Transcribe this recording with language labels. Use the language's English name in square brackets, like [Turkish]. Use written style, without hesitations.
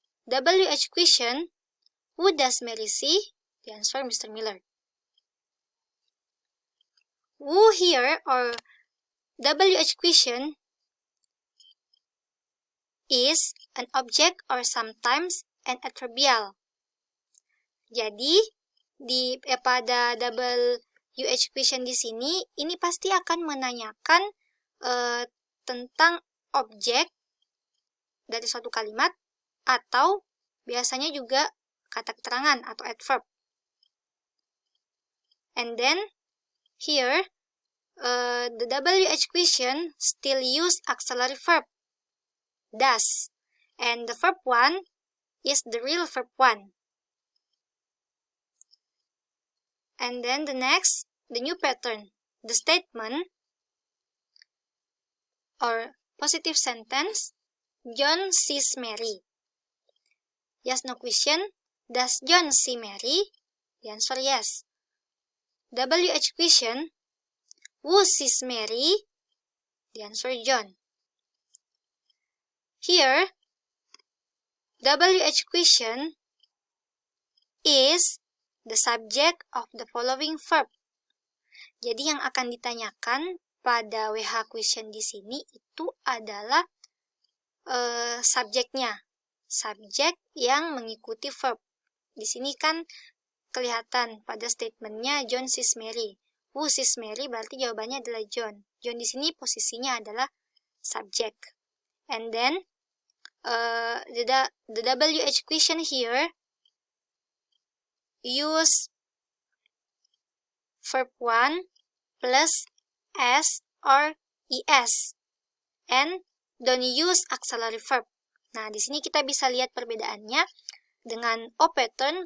[English] WH question, who does Mary see? The answer Mr. Miller. Who here or WH question is an object or sometimes an adverbial. [Indonesian] Jadi pada WH question di sini, ini pasti akan menanyakan tentang objek dari suatu kalimat atau biasanya juga kata keterangan atau adverb. [English] And then here the WH question still use auxiliary verb does, and the verb one is the real verb one. And then the next, the new pattern, the statement or positive sentence, John sees Mary. Yes, no question. Does John see Mary? The answer yes. WH question, who sees Mary? The answer John. Here, WH question is the subject of the following verb. [Indonesian] Jadi yang akan ditanyakan pada WH question di sini itu adalah subjeknya. Subjek yang mengikuti verb. Di sini kan kelihatan pada statementnya [English] John sees Mary. Who sees Mary [Indonesian] berarti jawabannya adalah John. John di sini posisinya adalah subjek. [English] And then the WH question here use verb 1 plus S or ES and don't use auxiliary verb. [Indonesian] Nah, di sini kita bisa lihat perbedaannya dengan O pattern.